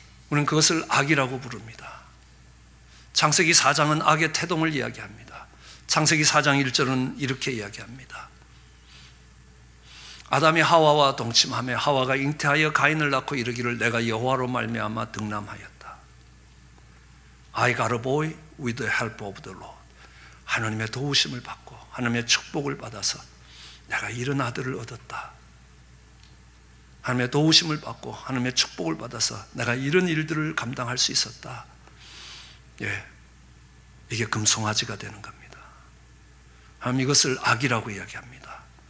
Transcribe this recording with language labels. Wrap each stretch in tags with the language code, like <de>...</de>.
<ko>우리는 그것을 악이라고 부릅니다. 창세기 4장은 악의 태동을 이야기합니다. 창세기 4장 1절은 이렇게 이야기합니다. 아담이 하와와 동침하며 하와가 잉태하여 가인을 낳고 이르기를 내가 여호와로 말미암아 득남하였다.</ko> <en>I got a boy with the help of the Lord.</en> <ko>하나님의 도우심을 받고 하나님의 축복을 받아서 내가 이런 아들을 얻었다. 하나님의 도우심을 받고 하나님의 축복을 받아서 내가 이런 일들을 감당할 수 있었다. 예, 이게 금송아지가 되는 겁니다. 하나님 이것을 악이라고 이야기합니다.</ko>